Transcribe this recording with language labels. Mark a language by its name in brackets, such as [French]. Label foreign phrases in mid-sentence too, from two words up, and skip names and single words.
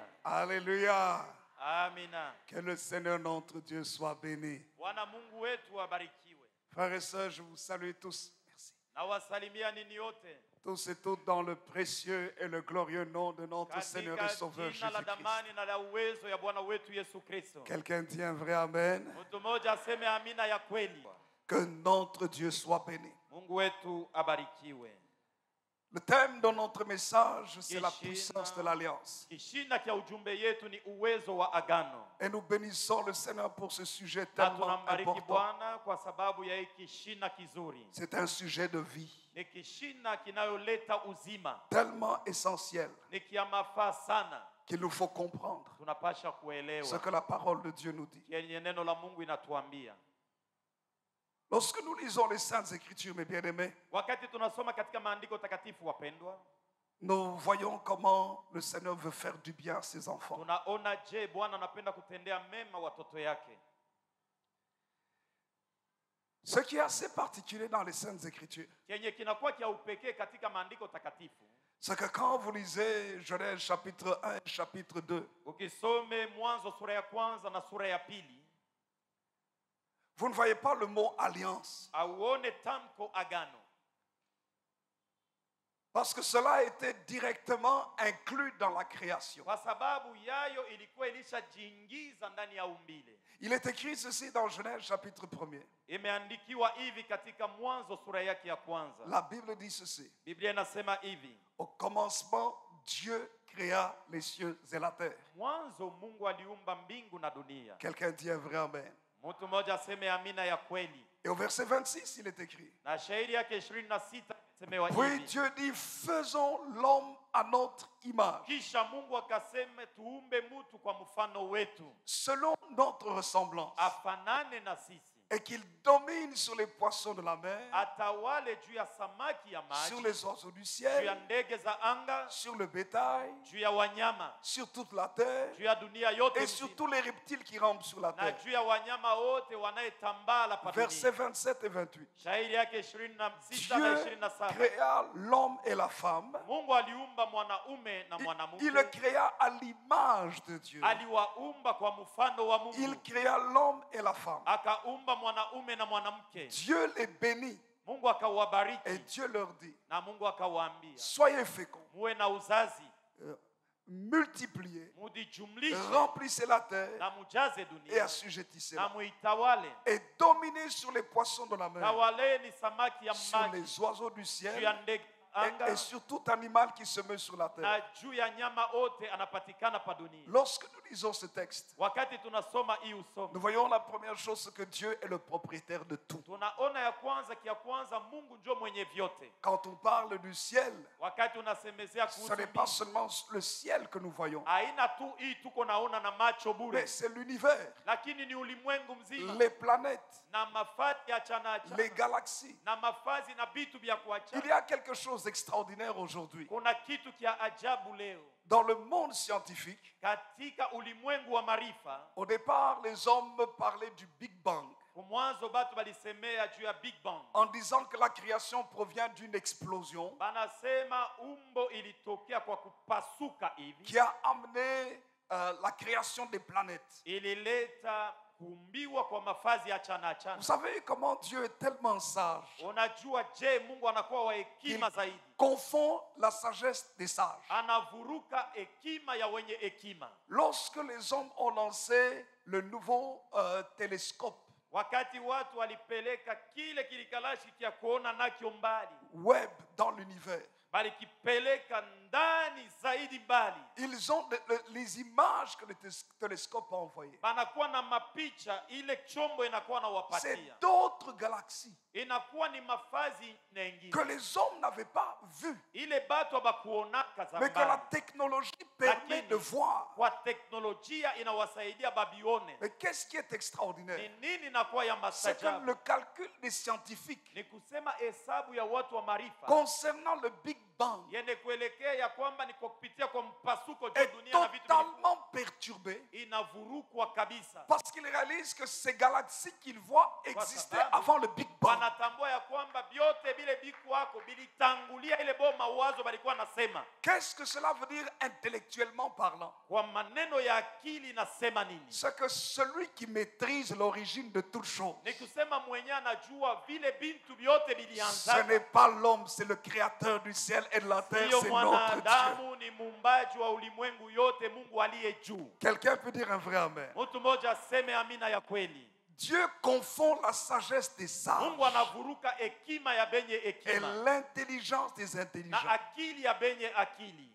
[French] Alléluia. [Swahili] Amina. [French] Que le Seigneur notre Dieu soit béni. [Swahili] Bwana Mungu wetu abarikiwe. [French] Frères et sœurs, je vous salue tous. Merci. [Swahili] Nawasalimia ninyi yote. [French] Tous et toutes dans le précieux et le glorieux nom de notre Seigneur et Sauveur [Swahili] Jina la damani na la uwezo ya Bwana wetu Yesu Kristo. [French] Quelqu'un dit un vrai amen. [Swahili] Mtu mmoja aseme amina ya kweli. [French] Que notre Dieu soit béni. [Swahili] Mungu wetu abarikiwe. [French] Le thème de notre message, c'est la puissance de l'alliance. [Swahili] Kishina kia ujumbe yetu ni uwezo wa agano. [French] Et nous bénissons le Seigneur pour ce sujet tellement important. [Swahili] Bwana kwa sababu ya kishina kizuri. [French] C'est un sujet de vie. [Swahili] Ni kishina kinayoleta uzima. [French] Tellement essentiel. [Swahili] Ni kia mafaa sana. [French] Qu'il nous faut comprendre [Swahili] tunapasha kuelewa [French] ce que la parole de Dieu nous dit. [Swahili] Yenye neno la Mungu inatuambia. [French] Lorsque nous lisons les Saintes Écritures, mes bien-aimés, [Swahili] wakati tunasoma katika maandiko takatifu wapendwa, [French] nous voyons comment le Seigneur veut faire du bien à ses enfants. [Swahili] Tunaona je Bwana anapenda kutendea mema watoto yake. [French] Ce qui est assez particulier dans les Saintes Écritures, [Swahili] yenye kinakuwa kia upekee katika maandiko takatifu, [French] c'est que quand vous lisez Genèse chapitre 1 et chapitre 2, [Swahili] ukisome Mwanzo sura ya kwanza na sura ya pili, [French] vous ne voyez pas le mot alliance. [Swahili] Auone tamko agano. [French] Parce que cela a été directement inclus dans la création. [Swahili] Kwa sababu yayo ilikuwa ilishajiingiza ndani ya umbile. [French] Il est écrit ceci dans Genèse chapitre 1er. [Swahili] Imeandikiwa hivi katika Mwanzo sura yake ya kwanza. [French] La Bible dit ceci. [Swahili] Biblia inasema hivi. [French] Au commencement, Dieu créa les cieux et la terre. [Swahili] Mwanzo Mungu aliumba mbingu na dunia. [French] Quelqu'un dit un vrai amen. [Swahili] Mtu mmoja aseme amina ya kweli. [French] Et au verset 26, il est écrit. [Swahili] Na shairi yake 26 semewa hivi. [French] Puis Dieu dit, faisons l'homme à notre image. [Swahili] Kisha Mungu akaseme tuumbe mtu kwa mfano wetu. [French] Selon notre ressemblance. [Swahili] Afanane na sisi. [French] Et qu'il domine sur les poissons de la mer, [Swahili] atawale juu ya samaki ya maji, [French] sur les oiseaux du ciel, [Swahili] juu ya ndege za anga, [French] sur le bétail, [Swahili] juu ya wanyama, [French] sur toute la terre, [Swahili] juu ya dunia yote [French] et sur tous les reptiles qui rampent sur la [Swahili] na [French] terre. [Swahili] juu ya wanyama wote wanayetambala pa dunia. [French] Versets 27 et 28. [Swahili] Shairi yake 26 na [French] Dieu 27. créa l'homme et la femme. [Swahili] Mungu aliumba mwanaume na mwanamke. [French] Il le créa à l'image de Dieu. [Swahili] Aliwaumba kwa mfano wa Mungu. [French] Il créa l'homme et la femme. [Swahili] Akaumba mwanaume na mwanamke. [French] Dieu les bénit. [Swahili] Mungu akawabariki. [French] Et Dieu leur dit, [Swahili] na Mungu akawaambia, [French] soyez féconds, [Swahili] muwe na uzazi, [French] multipliez, [Swahili] mujijumlishe, [French] remplissez la terre [Swahili] na mujaze dunia, [French] et assujettissez-la, [Swahili] na muitawale, [French] et dominez sur les poissons de la mer, [Swahili] tawaleni samaki ya [French] sur [Swahili] maji, [French] les oiseaux du [Swahili] juu ya [French] ciel, [Swahili] ndege anga [French] et sur tout animal qui se meut sur la terre. [Swahili] na juu ya nyama ote anapatikana pa dunia. [French] Lorsque nous lisons ce texte, [Swahili] Wakati tunasoma hii [French] nous [Swahili] usomo, [French] voyons la première chose, c'est que Dieu est le propriétaire de tout. [Swahili] tunaona ya kwanza Mungu ndio mwenye vyote. [French] Quand on parle du ciel, [Swahili] Wakati unasemezea [French] ce [Swahili] kuhusu [French] n'est pas [Swahili] mbingu, [French] seulement le ciel que nous voyons, [Swahili] haina tu hii tuko naona na macho bure, [French] mais c'est l'univers, [Swahili] lakini ni ulimwengu mzima [French] les planètes, [Swahili] na mafazi ya chana [French] les galaxies. [Swahili] na mafazi na vitu vya [French] Il y [Swahili] kuachana. [French] a quelque chose d'extraordinaire aujourd'hui. [Swahili] Kuna kitu kia ajabu leo [French] Dans le monde scientifique, [Swahili] katika ulimwengu wa maarifa. [French] au départ, les hommes parlaient du Big Bang [Swahili] Kwa mwanzo batu balisemea juu ya Big Bang, [French] en disant que la création provient d'une explosion [Swahili] banasema umbo ilitokea kwa kupasuka hivi, [French] qui a amené la création des planètes. [Swahili] ilileta kuumbiwa kwa mafazi ya chana [French] Vous [Swahili] chana. [French] savez comment Dieu est tellement sage [Swahili] Unajua je, Mungu anakuwa wa hekima zaidi, [French] confond la sagesse des sages. [Swahili] anavuruka hekima ya wenye hekima. [French] Lorsque les hommes ont lancé le nouveau télescope [Swahili] Wakati watu walipeleka kile kilikalashi kia kuona nakyo mbali, [French] Webb dans l'univers, [Swahili] balikipeleka ndani zaidi mbali, [French] ils ont les images que le télescope a envoyées. [Swahili] banakuwa na mapicha, ile chombo inakuwa na [French] C'est [Swahili] wapatia, [French] d'autres galaxies [Swahili] inakuwa ni mafazi mengine [French] que les hommes n'avaient pas vues, [Swahili] ile batu abakuonaka [French] mais que la [Swahili] zamani, [French] technologie permet de voir. [Swahili] kwa teknolojia inawasaidia babione. [French] Mais qu'est-ce qui est [Swahili] Ni [French] extraordinaire? [Swahili] nini inakuwa ya [French] C'est que [Swahili] mastajabu? [French] le calcul des scientifiques [Swahili] Ni kusema hesabu ya watu wa maarifa [French] concernant le Big Bang [Swahili] yende kuelekea ya kwamba ni kwa kupitia kwa mpasuko juu [French] est [Swahili] dunia na vitu [French] totalement perturbé [Swahili] inavurukwa kabisa. [French] parce qu'ils réalisent que ces galaxies qu'ils voient existaient [Swahili] sababu [French] avant le Big Bang. [Swahili] wanatambua ya kwamba vyote vile biku wako bilitangulia ile boma mawazo balikuwa nasema. [French] Qu'est-ce que cela veut dire intellectuellement parlant? [Swahili] Kwa maneno ya akili nasema nini? [French] C'est que celui qui maîtrise l'origine de toutes choses, [Swahili] Ni kusema mwenye anajua vile bintu vyote [French] ce [Swahili] bilianza. [French] n'est pas l'homme, c'est le créateur du ciel et de la terre, [Swahili] Sio [French] c'est notre Dieu. [Swahili] mwanadamu, ni muumbaji wa ulimwengu yote, Mungu aliye juu. [French] Quelqu'un peut dire un vrai amen. [Swahili] Mtu mmoja aseme amina ya kweli. [French] Dieu confond la sagesse des sages [Swahili] Mungu anavuruka hekima ya benye [French] et [Swahili] hekima [French] l'intelligence des [Swahili] na [French] intelligents. [Swahili] akili ya benye akili,